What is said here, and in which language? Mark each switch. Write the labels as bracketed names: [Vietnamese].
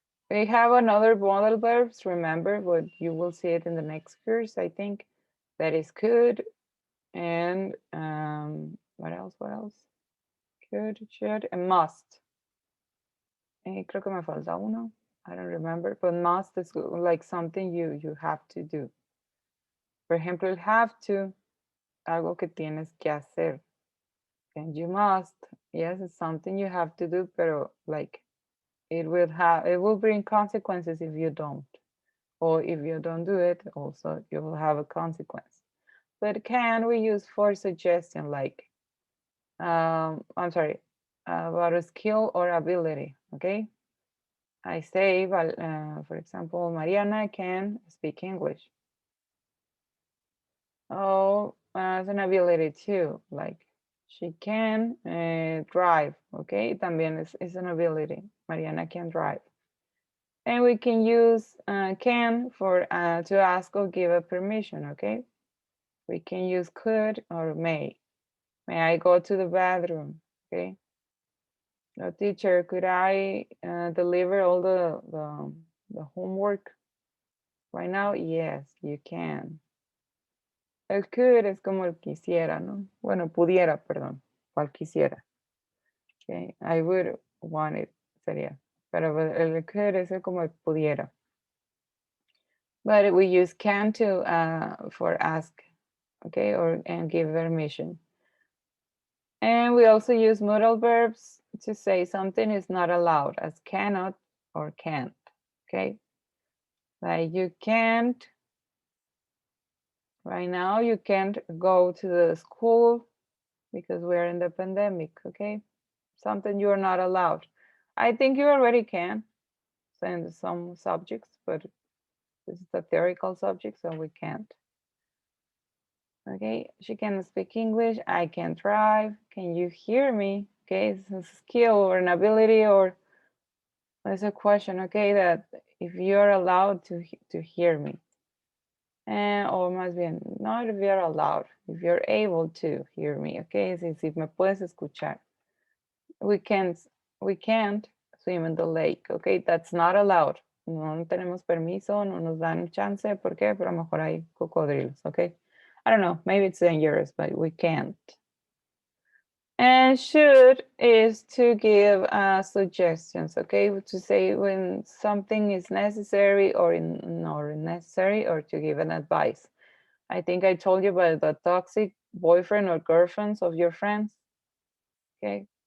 [English] We have another modal verbs, remember, but you will see it in the next course, I think. That is could, and what else? Could, should, and must. [Spanish] Creo que me falta uno. [English] I don't remember, but must is like something you have to do. [Spanish] Por ejemplo, el have to, algo que tienes que hacer. [English] And you must, yes, it's something you have to do, pero like it will bring consequences if you don't. Or if you don't do it, also you will have a consequence. But can we use for suggestion like, I'm sorry, about a skill or ability, okay? I say, for example, Mariana can speak English. Oh, as an ability too, like she can drive, okay? También is an ability. Mariana can drive. And we can use can for to ask or give a permission, okay? We can use could or may. May I go to the bathroom, okay? No, teacher, could I deliver all the homework right now? Yes, you can. [Spanish] El could es como el quisiera, ¿no? Bueno, pudiera, perdón. Cual quisiera. [English] Okay, I would want it, [Spanish] sería. Pero el could es como el pudiera. [English] But we use can to for ask, okay, and give permission. And we also use modal verbs to say something is not allowed, as cannot or can't, okay? Like you can't, right now you can't go to the school because we're in the pandemic, okay? Something you're not allowed. I think you already can in some subjects, but this is a theoretical subject, so we can't. Okay, she can speak English, I can drive, can you hear me? Okay, it's a skill or an ability or it's a question, okay, that if you're allowed to hear me. Or [Spanish] más bien, [English] not if you're allowed, if you're able to hear me, okay, [Spanish] si me puedes escuchar. [English] We can't swim in the lake, okay, that's not allowed. [Spanish] No tenemos permiso, no nos dan chance, ¿por qué? Pero a lo mejor hay cocodrilos, okay? [English] I don't know, maybe it's dangerous, but we can't. And should is to give suggestions, okay? To say when something is necessary or not necessary, or to give an advice. I think I told you about the toxic boyfriend or girlfriends of your friends, okay?